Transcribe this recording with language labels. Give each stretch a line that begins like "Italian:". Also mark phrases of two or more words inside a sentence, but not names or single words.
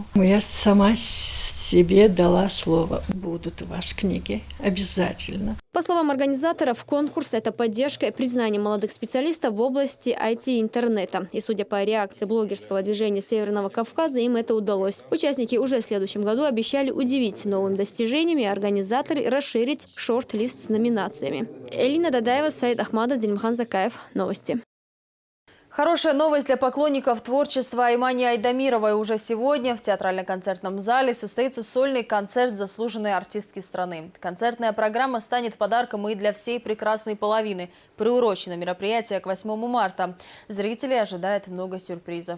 Russian: Я сама себе дала слово: будут у вас книги обязательно. По словам организаторов, конкурс – это поддержка и признание молодых специалистов в области IT и интернета. И судя по реакции блогерского движения Северного Кавказа, им это удалось. Участники уже в следующем году обещали удивить новыми достижениями, а организаторы расширить шорт-лист с номинациями. Элина Дадаева, Саид Ахмадов, Зельмхан Закаев. Новости. Хорошая новость для поклонников творчества Аймани Айдамировой. Уже сегодня в театрально-концертном зале состоится сольный концерт заслуженной артистки страны. Концертная программа станет подарком и для всей прекрасной половины. Приурочено мероприятие к 8 марта. Зрителей ожидает много сюрпризов.